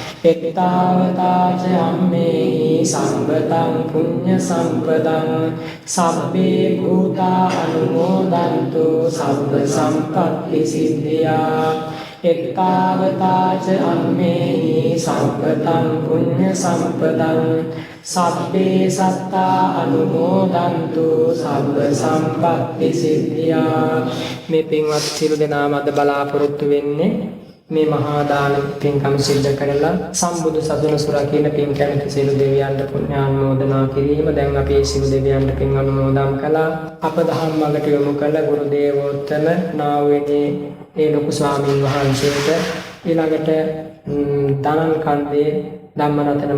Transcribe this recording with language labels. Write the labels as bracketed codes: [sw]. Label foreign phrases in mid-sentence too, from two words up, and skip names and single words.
[pi] එත්තාවතාච අම්මේහි සම්පතං පුඤ්ඤ සම්පදං සබ්බේ භූතා අනුමෝදන්තු සබ්බ සම්පත්ති සිද්ධියා. එත්තාවතාච අම්මේහි සම්පතං පුඤ්ඤ සම්පදං සබ්බේ සත්තා අනුමෝදන්තු සබ්බ සම්පත්ති සිද්ධියා. [si] මේ පින්වත් සියලු දෙනාම අද බලාපොරොත්තු වෙන්නේ මේ මහා දාන පින්කම් සිද්ධ කරලා සම්බුදු සසුන සුරකින්න පින් කැමති සියලු දෙවියන්ට පුණ්‍යානුමෝදනා කිරීම. දැන් අපි මේ සියලු දෙවියන්ට පින් අනුමෝදන් කළා. අප දහම් මඟට යොමු කළ ගුරු දේවෝත්තම නාවුවේදී ඒ ලොකු ස්වාමීන් වහන්සේට ඊළඟට දනන් කන්දේ ධම්මරතන